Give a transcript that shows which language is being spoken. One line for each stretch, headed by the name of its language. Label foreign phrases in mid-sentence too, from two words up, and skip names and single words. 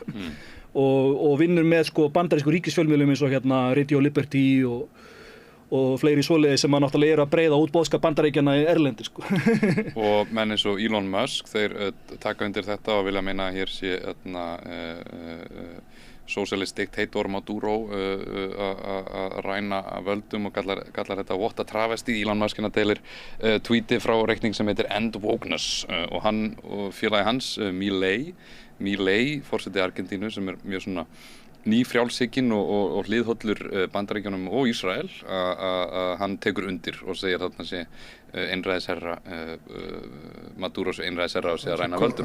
Icelandic: Og vinnur með sko bandarísku ríkisfjölmiðlum eins og Radio Liberty og fleiri svoleiði sem að náttúrulega eru að breiða út boðskap Bandaríkjanna í erlendi sko. Og menn eins og Elon Musk, þeir taka undir þetta og vilja meina að hér sé
English: socialist dictator
Icelandic: Maduro að ræna völdum og kallar þetta
English: what a travesty.
Icelandic: Elon Musk deilir tweeti frá reikning sem heitir End Wokeness og hann og félagi hans Milei, forseti Argentínu sem er mjög svona ný frjálshygginn og hliðhollur Bandaríkjunum og Ísrael að hann tekur undir og segir þarna sé einræðisherra Maduro sé einræðisherra og sé að ræna völdum.